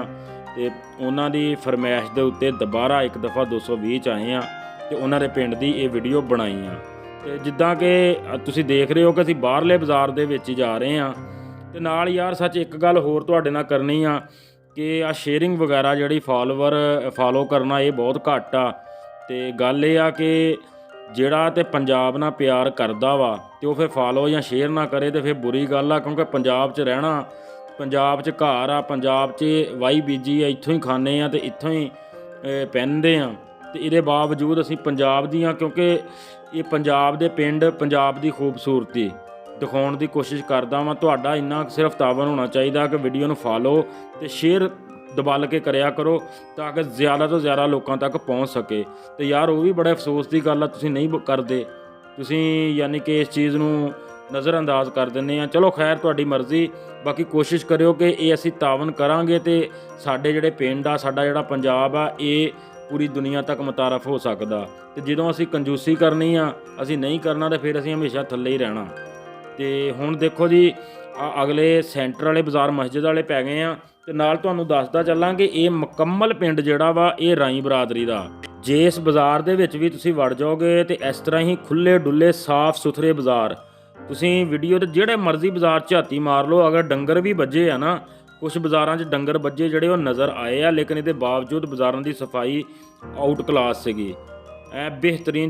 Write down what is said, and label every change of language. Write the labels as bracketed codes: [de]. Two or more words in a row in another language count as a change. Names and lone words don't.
[pa] ਤੇ ਉਨ੍ਹਾਂ ਦੀ ਫ਼ਰਮਾਇਸ਼ ਦੇ ਉੱਤੇ ਦੋਬਾਰਾ ਇੱਕ ਦਫ਼ਾ 220 ਚ ਆਏ ਆਂ ਤੇ ਉਨ੍ਹਾਂ ਦੇ ਪਿੰਡ ਦੀ ਯੇ ਵੀਡੀਓ ਬਣਾਈ ਆ। ਤੇ ਜਿੱਦਾਂ ਕਿ ਤੁਸੀਂ ਦੇਖ ਰਹੇ ਹੋ ਕਿ ਅਸੀਂ ਬਾਹਰਲੇ ਬਾਜ਼ਾਰ ਦੇ ਵਿੱਚ ਜਾ ਰਹੇ ਹਾਂ। ਤੇ ਨਾਲ ਯਾਰ ਸੱਚ ਇੱਕ ਗੱਲ ਹੋਰ ਤੁਹਾਡੇ ਨਾਲ ਕਰਨੀ ਆ ਕਿ ਆ ਸ਼ੇਅਰਿੰਗ ਵਗੈਰਾ ਜਿਹੜੀ ਫਾਲੋ ਕਰਨਾ ਯੇ ਬਹੁਤ ਘੱਟ ਆ। ਤੇ ਗੱਲ ਯੇ ਆ ਕਿ ਜਿਹੜਾ ਤੇ ਪੰਜਾਬ ਨਾਲ ਪਿਆਰ ਕਰਦਾ ਵਾ ਤੇ ਉਹ ਫਿਰ ਫਾਲੋ ਜਾਂ ਸ਼ੇਅਰ ਨਾ ਕਰੇ ਤੇ ਫਿਰ ਬੁਰੀ ਗੱਲ ਆ। ਕਿਉਂਕਿ ਪੰਜਾਬ 'ਚ ਰਹਿਣਾ, ਪੰਜਾਬ 'ਚ ਘਰ ਆ, ਪੰਜਾਬ 'ਚ ਵਾਈ ਬੀਜੀ ਆ, ਇੱਥੋਂ ਹੀ ਖਾਂਦੇ ਆ ਤੇ ਇੱਥੋਂ ਹੀ ਪਹਿਨਦੇ ਆ। ਤੇ ਇਹਦੇ ਬਾਵਜੂਦ ਅਸੀਂ ਪੰਜਾਬ ਦੀਆਂ, ਕਿਉਂਕਿ ਇਹ ਪੰਜਾਬ ਦੇ ਪਿੰਡ, ਪੰਜਾਬ ਦੀ ਖੂਬਸੂਰਤੀ ਦਿਖਾਉਣ ਦੀ ਕੋਸ਼ਿਸ਼ ਕਰਦਾ ਵਾਂ। ਤੁਹਾਡਾ ਇੰਨਾ ਸਿਰਫ ਤਾਵਨ ਹੋਣਾ ਚਾਹੀਦਾ ਕਿ ਵੀਡੀਓ ਨੂੰ ਫਾਲੋ ਤੇ ਸ਼ੇਅਰ ਦਬਾਲ ਕੇ ਕਰਿਆ ਕਰੋ [ur] تاکہ زیادہ تو زیادہ لوگوں تک پہنچ سکے. [pa] ਤੋ ਯਾਰ ਵੋ ਭੀ ਬੜੇ ਅਫ਼ਸੋਸ ਕੀ ਗੱਲ ਆ, ਤੁਸੀਂ ਨਹੀਂ ਕਰਤੇ, ਤੁਸੀਂ ਯਾਨੀ ਕਿ ਇਸ ਚੀਜ਼ ਨੂੰ ਨਜ਼ਰਅੰਦਾਜ਼ ਕਰ ਦਿੰਦੇ ਆ। ਚਲੋ ਖ਼ੈਰ ਤੁਹਾਡੀ ਮਰਜ਼ੀ, ਬਾਕੀ ਕੋਸ਼ਿਸ਼ ਕਰਿਓ ਕਿ ਯੇ ਅਸੀਂ ਤਾਵਨ ਕਰਾਂਗੇ ਤੋ ਸਾਡੇ ਜਿਹੜੇ ਪਿੰਡ ਆ, ਸਾਡਾ ਜਿਹੜਾ ਪੰਜਾਬ ਆ, ਯੇ ਪੂਰੀ ਦੁਨੀਆ ਤੱਕ ਮੁਤਾਰਫ਼ ਹੋ ਸਕਦਾ। ਤੇ ਜਦੋਂ ਅਸੀਂ ਕੰਜੂਸੀ ਕਰਨੀ ਆ, ਅਸੀਂ ਨਹੀਂ ਕਰਨਾ, ਤੋ ਫਿਰ ਅਸੀਂ ਹਮੇਸ਼ਾ ਥੱਲੇ ਹੀ ਰਹਿਣਾ। ਤੋ ਹੁਣ ਦੇਖੋ ਜੀ, ਅਗਲੇ ਸੈਂਟਰ ਵਾਲੇ ਬਾਜ਼ਾਰ ਮਸਜਿਦ ਵਾਲੇ ਪੈ ਗਏ ਆ। ਤੇ ਨਾਲ ਤੁਹਾਨੂੰ ਦੱਸਦਾ ਚੱਲਾਂ ਕਿ ਇਹ ਮੁਕੰਮਲ ਪਿੰਡ ਜਿਹੜਾ ਵਾ ਇਹ ਰਾਈ ਬਰਾਦਰੀ ਦਾ। ਜੇ ਇਸ ਬਾਜ਼ਾਰ ਦੇ ਵਿੱਚ ਵੀ ਤੁਸੀਂ ਵੜ ਜਾਓਗੇ ਤੇ ਇਸ ਤਰ੍ਹਾਂ ਹੀ ਖੁੱਲੇ ਡੁੱਲੇ ਸਾਫ਼ ਸੁਥਰੇ ਬਾਜ਼ਾਰ, ਤੁਸੀਂ ਵੀਡੀਓ ਤੇ ਜਿਹੜੇ ਮਰਜ਼ੀ ਬਾਜ਼ਾਰ ਝਾਤੀ ਮਾਰ ਲਓ। ਅਗਰ ਡੰਗਰ ਵੀ ਵੱਜੇ ਆ ਨਾ, ਕੁਝ ਬਾਜ਼ਾਰਾਂ 'ਚ ਡੰਗਰ ਵੱਜੇ ਜਿਹੜੇ ਉਹ ਨਜ਼ਰ ਆਏ ਆ, ਲੇਕਿਨ ਇਹਦੇ ਬਾਵਜੂਦ ਬਾਜ਼ਾਰਾਂ ਦੀ ਸਫਾਈ [en] out class [pa] ਸੀਗੀ, ਐ ਬਿਹਤਰੀਨ।